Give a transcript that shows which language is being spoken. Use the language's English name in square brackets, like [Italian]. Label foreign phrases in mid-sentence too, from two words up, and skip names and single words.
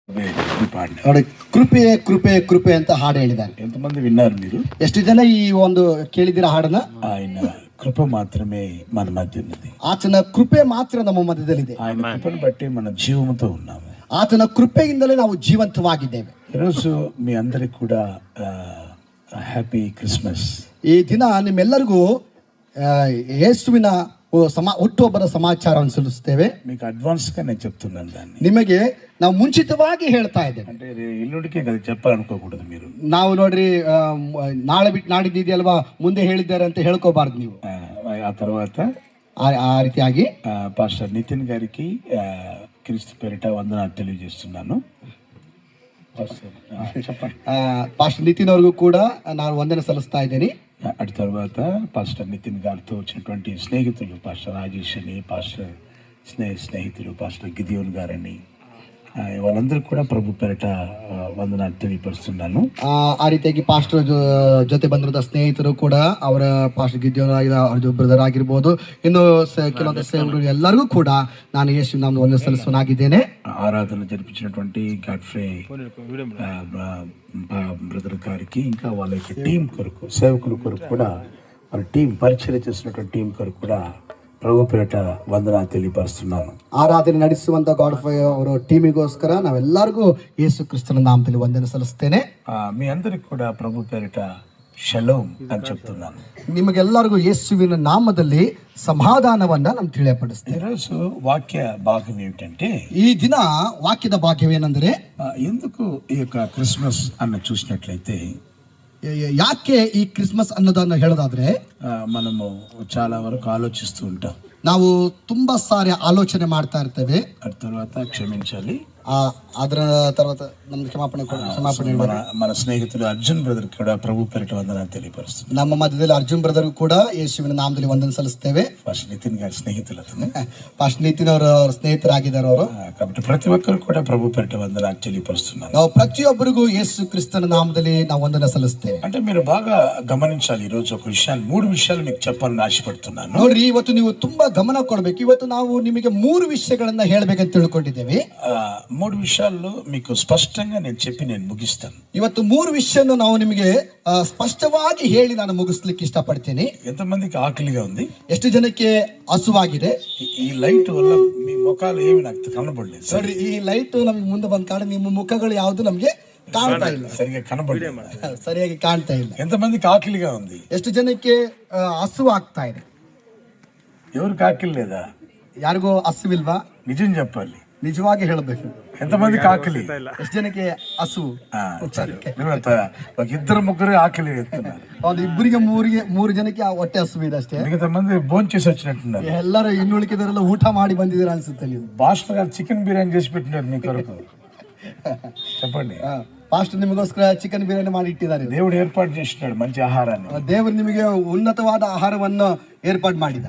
[Kannada] ನೋಡಿ, ಕೃಪೆ ಕೃಪೆ ಕೃಪೆ ಅಂತ ಹಾಡು ಹೇಳಿದ್ದಾರೆ. [Telugu] ఎంతమంది విన్నారు మీరు? [Kannada] ಎಷ್ಟು ಜನ ಈ ಒಂದು ಕೇಳಿದಿರ ಹಾಡನ್ನ? [Telugu] ఆయన కృప మాత్రమే మన మధ్య ఉన్నది. [Kannada] ಆತನ ಕೃಪೆ ಮಾತ್ರ ನಮ್ಮ ಮಧ್ಯದಲ್ಲಿದೆ. [Telugu] ఆయన కృపను బట్టి మన జీవంతో ఉన్నాము. [Kannada] ಆತನ ಕೃಪೆಯಿಂದಲೇ ನಾವು ಜೀವಂತವಾಗಿದ್ದೇವೆ. [Telugu] ఈరోజు మీ అందరికి కూడా హ్యాపీ క్రిస్మస్. [Kannada] ಈ ದಿನ ನಿಮ್ಮೆಲ್ಲರಿಗೂ ಯೇಸುವಿನ ಹುಟ್ಟುಹಬ್ಬದ ಸಮಾಚಾರವನ್ನು ಸಲ್ಲಿಸುತ್ತೇವೆ. [Telugu] మీకు అడ్వాన్స్ గా నేను చెప్తున్నాను దాన్ని. [Kannada] ನಿಮಗೆ ನಾವು ಮುಂಚಿತವಾಗಿ ಹೇಳ್ತಾ ಇದ್ದೇವೆ. [Telugu] అంటే ఇల్లుడికే కదా చెప్పాలనుకోకూడదు మీరు. [Kannada] ನಾವು ನೋಡ್ರಿ ನಾಳೆ ಬಿಟ್ಟು ನಾಡಿದ್ದಿದೆಯಲ್ವಾ, ಮುಂದೆ ಹೇಳಿದ್ದಾರೆ ಅಂತ ಹೇಳ್ಕೋಬಾರ್ದು ನೀವು. [Telugu] ఆ తర్వాత [Kannada] ಆ ರೀತಿಯಾಗಿ [Telugu] పాస్టర్ నితిన్ గారికి క్రీస్తు పేరిట వందనాలు తెలియజేస్తున్నాను. చెప్పండి. [Kannada] పాస్టర్ నితిన్ ಅವ್ರಿಗೂ ಕೂಡ ನಾನು ವಂದನೆ ಸಲ್ಲಿಸ್ತಾ ಇದ್ದೇನೆ. [Telugu] అటు తర్వాత పాస్టర్ నితిన్ గారితో వచ్చినటువంటి స్నేహితులు పాస్టర్ రాజేష్ అని, పాస్టర్ స్నేహితులు పాస్టర్ గిదియోన్ గారని, వాళ్ళందరూ కూడ ప్రభు పేరిట వందనాలు తెలియపరుస్తాను. [Kannada] ಆ ರೀತಿಯಾಗಿ ಪಾಸ್ಟರ್ ಜೊತೆ ಬಂದಿರೋ ಸ್ನೇಹಿತರು ಕೂಡ ಅವರ ಪಾಸ್ಟರ್ ಗಿದ್ಯೋನ್ ಅವ್ರ ಬ್ರದರ್ ಆಗಿರ್ಬೋದು, ಇನ್ನು ಕೆಲವೊಂದು ಸೇವಕರು ಎಲ್ಲರಿಗೂ ಕೂಡ ನಾನು ಯೇಸು ನಾಮದಲ್ಲಿ ವಂದನೆ ಸಲ್ಲಿಸುವನಾಗಿದ್ದೇನೆ. [Telugu] ఆరాధన జరిపించినటువంటి గాడ్ఫ్రే బ్రదర్ గారికి, ఇంకా వాళ్ళ టీం కొరకు, సేవకుల కొరకు కూడా, వాళ్ళ టీం పరిచయం చేసినటువంటి టీం కొరకు కూడా ప్రభు పేరిట వందనాలు తెలియపరుస్తున్నాను. [Kannada] ಆರಾಧನೆ ನಡೆಸುವಂತ ಗಾಡ್ಫ್ರೇ ಅವರ ಟೀಮಿಗೋಸ್ಕರ ನಾವೆಲ್ಲರಿಗೂ ಯೇಸು ಕ್ರಿಸ್ತನ ನಾಮದಲ್ಲಿ ವಂದನೆ ಸಲ್ಲಿಸ್ತೇನೆ. [Telugu] మీ అందరికి కూడా ప్రభు పేరిట ಶಲೋಮ್ అని చెప్తున్నాను. [Kannada] ನಿಮಗೆಲ್ಲರಿಗೂ ಯೇಸುವಿನ ನಾಮದಲ್ಲಿ ಸಮಾಧಾನವನ್ನ ನಾನು ತಿಳಿಯಪಡಿಸ್ತೇನೆ. [Telugu] ఈరోజు వాక్య భాగం ఏమిటంటే, [Kannada] ಈ ದಿನ ವಾಕ್ಯದ ಭಾಗವೇನೆಂದರೆ, [Telugu] ఎందుకు ఈ యొక్క క్రిస్మస్ అన్న చూసినట్లయితే, [Kannada] ಯಾಕೆ ಈ ಕ್ರಿಸ್ಮಸ್ ಅನ್ನೋದನ್ನ ಹೇಳೋದಾದ್ರೆ, [Telugu] మనము చాలా వరకు ఆలోచిస్తూ ఉంటాం. [Kannada] ನಾವು ತುಂಬಾ ಸಾರಿ ಆಲೋಚನೆ ಮಾಡ್ತಾ ಇರ್ತೇವೆ. [Telugu] ఆ తర్వాత క్షమించాలి. [Kannada] ಅದರ తర్వాత ನಮ್ಗೆ ಕ್ಷಮಾಪಣೆ [Telugu] మన [Kannada] ಸ್ನೇಹಿತರು ಅರ್ಜುನ್ ಬ್ರದರ್ ಕೂಡ [Telugu] ప్రభు పేరిట వందనాలు తెలియపరుస్తున్నారు. [Kannada] ನಮ್ಮ ಮಧ್ಯದಲ್ಲಿ ಅರ್ಜುನ್ ಬ್ರದರ್ ಕೂಡ ಯೇಸುವಿನ ನಾಮದಲ್ಲಿ ವಂದನೆ ಸಲ್ಲಿಸ್ತೇವೆ. [Telugu] ಫಸ್ಟ್ ನಿತಿನ್ గారి స్నేహితులు అతను. [Kannada] ಫಸ್ಟ್ ನಿತಿನ್ ಅವರ ಸ್ನೇಹಿತರಾಗಿದ್ದಾರೆ ಅವರು. [Telugu] కాబట్టి ప్రతి ఒక్కరు కూడా ప్రభు పేరిట వందనాలు తెలియపరుస్తున్నారు. [Kannada] ನಾವು ಪ್ರತಿಯೊಬ್ಬರಿಗೂ ಯೇಸು ಕ್ರಿಸ್ತನ ನಾಮದಲ್ಲಿ ನಾವು ವಂದನೆ ಸಲ್ಲಿಸ್ತೇವೆ. [Telugu] అంటే మీరు బాగా గమనించాలి. ఈ రోజు ఒక విషయాన్ని, 3 విషయాలు మీకు చెప్పాలని ఆశపడుతున్నాను. [Kannada] ನೋಡ್ರಿ, ಇವತ್ತು ನೀವು ತುಂಬಾ ಗಮನ ಕೊಡಬೇಕು. ಇವತ್ತು ನಾವು ನಿಮಗೆ 3 ವಿಷಯಗಳನ್ನ ಹೇಳ್ಬೇಕಂತ ತಿಳ್ಕೊಂಡಿದ್ದೇವೆ. [Telugu] 3 విషయాల్లో మీకు స్పష్టంగా నేను చెప్పి నేను ముగిస్తాను. [Kannada] ಇವತ್ತು 3 ವಿಷಯವನ್ನು ನಾವು ನಿಮಗೆ ಸ್ಪಷ್ಟವಾಗಿ ಹೇಳಿ ನಾನು ಮುಗಿಸ್ಲಿಕ್ಕೆ ಇಷ್ಟಪಡ್ತೀನಿ. [Telugu] ఎంతమందికి ఆకలిగా ఉంది? [Kannada] ಎಷ್ಟು ಜನಕ್ಕೆ ಹಸುವಾಗಿದೆ? [Telugu] ఈ లైట్ వల్ల మీ ముఖాలు ఏమి నాకు కనబడలేదు. [Kannada] ಸರಿ, ಈ ಲೈಟ್ ನಮ್ಗೆ ಮುಂದೆ ಬಂದ ಕಾರಣ ನಿಮ್ಮ ಮುಖಗಳು ಯಾವುದು ನಮ್ಗೆ ಕಾಣ್ತಾ ಇಲ್ಲ, [Telugu] సరిగా కనబడలేదు, [Kannada] ಸರಿಯಾಗಿ ಕಾಣ್ತಾ ಇಲ್ಲ. [Telugu] ఎంతమందికి ఆకలిగా ఉంది? [Kannada] ಎಷ್ಟು ಜನಕ್ಕೆ ಹಸುವಾಗ್ತಾ ಇದೆ? [Telugu] ఎవరికి ఆకలి లేదా? [Kannada] ಯಾರಿಗೂ ಹಸುವಿಲ್ವಾ? [Telugu] నిజం చెప్పాలి, [Kannada] ನಿಜವಾಗಿ ಹೇಳಬೇಕು. [Telugu] ఎంతమందికి ఆకలి? [Kannada] ಎಷ್ಟು ಜನಕ್ಕೆ ಹಸು? [Telugu] ఒక 2-3 ఆకలి ఎత్తున్నారు. [Kannada] ಒಂದು 2-3 ಜನಕ್ಕೆ ಹೊಟ್ಟೆ ಹಸು ಇದೆ ಅಷ್ಟೇ. [Telugu] మిగతా మంది భోజనం చేసి వచ్చినట్టున్నారు. [Kannada] ಎಲ್ಲರೂ ಇನ್ನುಳಿಕಿದರೆಲ್ಲ ಊಟ ಮಾಡಿ ಬಂದಿದ್ದೀರಾ ಅನ್ಸುತ್ತೆ. ನೀವು [Telugu] పాస్టర్ గారు చికెన్ బిర్యానీ చేసి పెట్టినారు మీ కొరకు. చెప్పండి. [Kannada] ಪಾಸ್ಟರ್ ನಿಮಗೋಸ್ಕರ ಚಿಕನ್ ಬಿರಿಯಾನಿ ಮಾಡಿ ಇಟ್ಟಿದ್ದಾರೆ. [Telugu] దేవుడు ఏర్పాటు చేసినాడు మంచి ఆహారాన్ని. [Kannada] ದೇವರು ನಿಮಗೆ ಉನ್ನತವಾದ ಆಹಾರವನ್ನು ಏರ್ಪಾಡು ಮಾಡಿದ್ದಾರೆ.